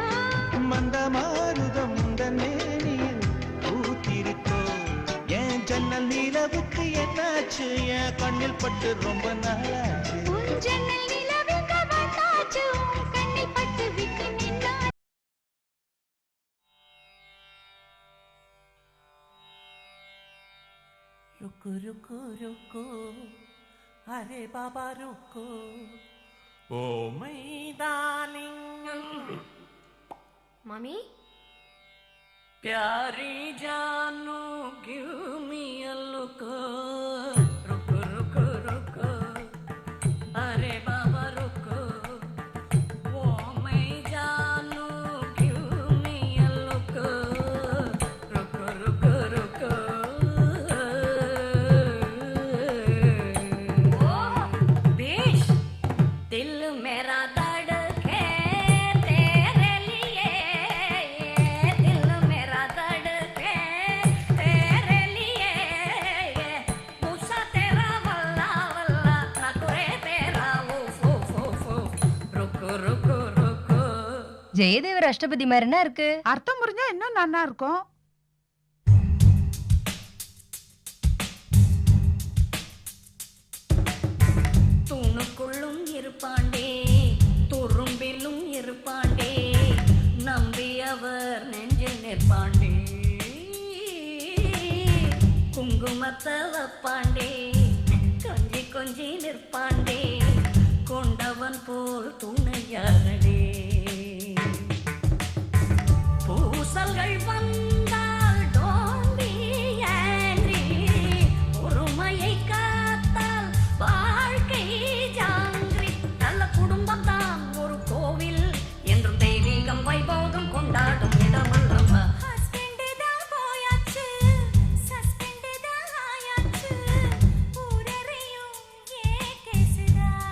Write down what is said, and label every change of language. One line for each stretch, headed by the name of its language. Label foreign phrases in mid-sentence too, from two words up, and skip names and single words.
Tamil: மந்த மாருதம் மேனியில் பூத்திருக்கோ என் ஜன்னல் நிலவுக்கு என்னாச்சு என் கண்ணில் பட்டு ரொம்ப நாளாச்சு உன் ஜன்னல் நிலவுக்கு வந்தாச்சு உன் கண்ணில் பட்டு விட்டு நின்னாச்சு
Hindi: रुको रुको रुको अरे बाबा रुको ओ
English: my darling
Hindi: மாமி प्यारी जानू
English: give me a look
Hindi: रुको रुको रुको अरे बाबा रुको ओ मैं जानू
English: give me a look
Hindi: रुको रुको रुको ओ बेश दिल मेरा धड़के तेरे लिए दिल मेरा धड़के तेरे लिए पूछा तेरा वल्ला वल्ला ना करे तेरा उफ उफ उफ रुको रुको रुको
Tamil: ஜெயதேவர் அஷ்டபதி மாதிரினா இருக்கு. அர்த்தம் புரிஞ்சா இன்னும் நல்லா இருக்கும். தூணுக்குள்ளும் இருப்பாண்டே துரும்பிலும் இருப்பாண்டே நம்பி அவர் நெஞ்சில் நிற்பாண்டே குங்குமத்தை வைப்பாண்டே கொஞ்சி கொஞ்சி நிற்பாண்டே கொண்டவன் போல் துணையாரடே பூசல்கள் வந்தால்
English: don't be angry
Tamil: பொறுமையை காத்தால் வாழ்க்கை ஜாங்கிரி நல்ல குடும்பம் தான் ஒரு கோவில் என்றும் தெய்வீகம் வைபோகம் கொண்டாடும் இடம் அல்லவா ஹஸ்பண்ட் தான் போயாச்சு சஸ்பெண்ட் தான் ஆயாச்சு ஊரறையும் கேசுதா